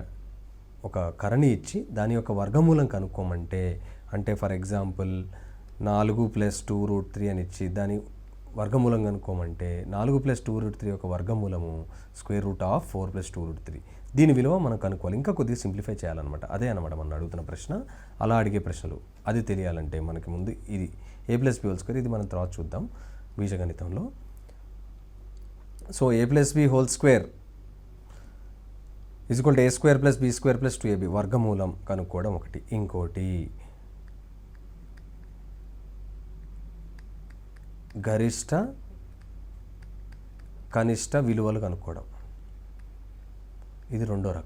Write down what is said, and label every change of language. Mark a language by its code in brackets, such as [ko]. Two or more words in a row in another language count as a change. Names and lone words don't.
[te] ఒక కరణి ఇచ్చి దాని యొక్క వర్గమూలం కనుక్కోమంటే, అంటే [en] for example [te] 4 + 2√3 అని ఇచ్చి దాని వర్గమూలం కనుక్కోమంటే 4 + 2√3 యొక్క వర్గమూలము √4 + 2√3. దీని విలువ మనం కనుక్కోవాలి. ఇంకా కొద్దిగా సింప్లిఫై చేయాలన్నమాట. అదే అనమాట మనం అడుగుతున్న ప్రశ్న. అలా అడిగే ప్రశ్నలు అది తెలియాలంటే మనకి ముందు ఇది a+b² ఇది మనం తర్వాత చూద్దాం బీజగణితంలో. సో a+b² = a² + b² + 2ab వర్గమూలం కనుక్కోవడం ఒకటి. ఇంకోటి గరిష్ట కనిష్ట విలువలు కనుక్కోవడం, ఇది రెండో రకం.